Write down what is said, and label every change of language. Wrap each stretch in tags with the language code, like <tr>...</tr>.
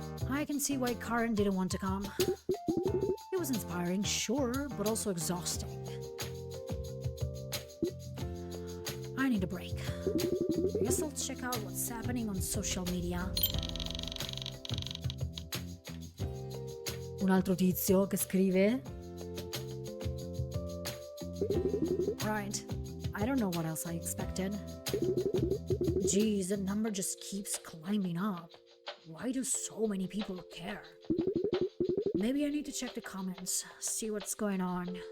<en>I can see why Karen didn't want to come. It was inspiring, sure, but also exhausting. I need a break. I guess I'll check out what's happening on social media.</en> <it>Un altro tizio che scrive.</it> <en>Right. I don't know what else I expected. Geez, the number just keeps climbing up. Why do so many people care? Maybe I need to check the comments, see what's going on.</en>